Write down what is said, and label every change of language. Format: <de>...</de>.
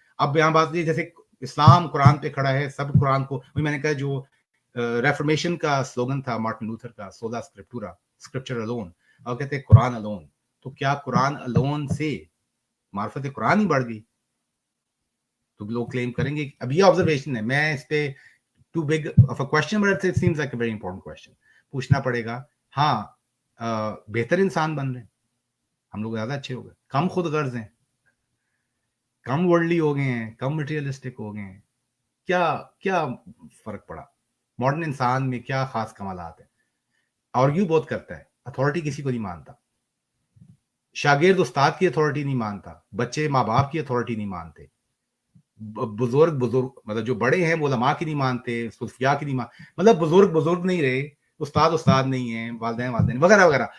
<ur>اب یہاں بات یہ جیسے اسلام قرآن پہ کھڑا ہے, سب قرآن کو, میں نے کہا جو ریفرمیشن کا سلوگن تھا مارٹن لوتھر کا, سولا اسکرپٹورا, اسکرپچر الون, اور کہتے ہیں قرآن الون. تو کیا قرآن الون سے معرفت قرآن ہی بڑھ گئی؟ تو لوگ کلیم کریں گے. اب یہ آبزرویشن ہے, میں اس پہ</ur> <en>too big of a question but it seems like a very important question.</en> <ur>پوچھنا پڑے گا. ہاں بہتر انسان بن رہے ہیں ہم لوگ, زیادہ اچھے ہو گئے, کم خود غرض ہیں, کم ورلڈلی ہو گئے ہیں, کم مٹیریلسٹک ہو گئے ہیں. کیا فرق پڑا؟ ماڈرن انسان میں کیا خاص کمالات ہیں؟ آرگیو بہت کرتا ہے, اتھارٹی کسی کو نہیں مانتا, شاگرد استاد کی اتھارٹی نہیں مانتا, بچے ماں باپ کی اتھارٹی نہیں مانتے, بزرگ مطلب جو بڑے ہیں وہ علماء کی نہیں مانتے, صوفیاء کی نہیں مانتے, مطلب بزرگ نہیں رہے, استاد نہیں ہیں, والدین وغیرہ وغیرہ.</ur>